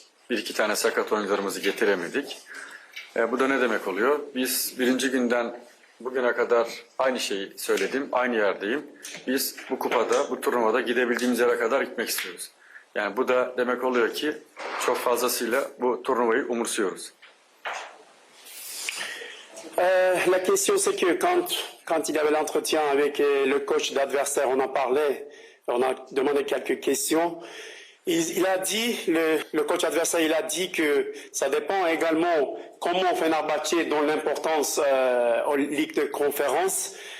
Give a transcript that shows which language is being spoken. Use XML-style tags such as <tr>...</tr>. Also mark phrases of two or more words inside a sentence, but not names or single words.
<tr>Bir iki tane sakat oyuncularımızı getiremedik. Bu da ne demek oluyor? Biz birinci günden bugüne kadar aynı şeyi söyledim, aynı yerdeyim. Biz bu kupada, bu turnuvada gidebildiğimiz yere kadar gitmek istiyoruz. Yani bu da demek oluyor ki çok fazlasıyla bu turnuvayı umursuyoruz.</tr> <fr>La question c'est que quand il y avait l'entretien avec le coach d'adversaire, on en parlait, on a demandé quelques questions. Il a dit, le coach adversaire, il a dit que ça dépend également comment Fenerbahçe donne l'importance aux ligues de conférence.</fr>